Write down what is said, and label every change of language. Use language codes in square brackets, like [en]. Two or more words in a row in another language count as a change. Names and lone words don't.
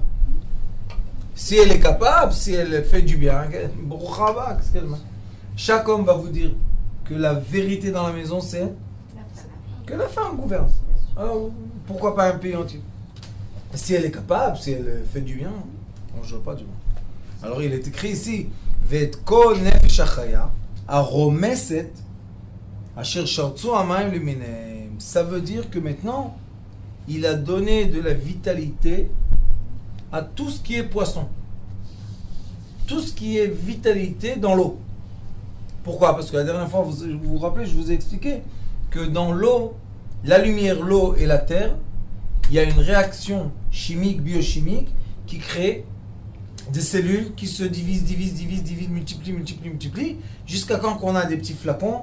[fr] Si elle est capable, si elle fait du bien, qu'est-ce qu'il y a de mal? Chaque homme va vous dire que la vérité dans la maison, c'est que la femme gouverne. Alors, pourquoi pas un pays entier? Si elle est capable, si elle fait du bien, on ne joue pas du bien. Alors il est écrit ici, [he] ואת כל נפש החיה, הרומשת, אשר שרצו המים למינהם. [fr] Ça veut dire que maintenant, il a donné de la vitalité à tout ce qui est poisson. Tout ce qui est vitalité dans l'eau. Pourquoi? Parce que la dernière fois, vous vous rappelez, je vous ai expliqué que dans l'eau, la lumière, l'eau et la terre, il y a une réaction chimique, biochimique, qui crée des cellules qui se divisent, multiplient, jusqu'à quand on a des petits flacons.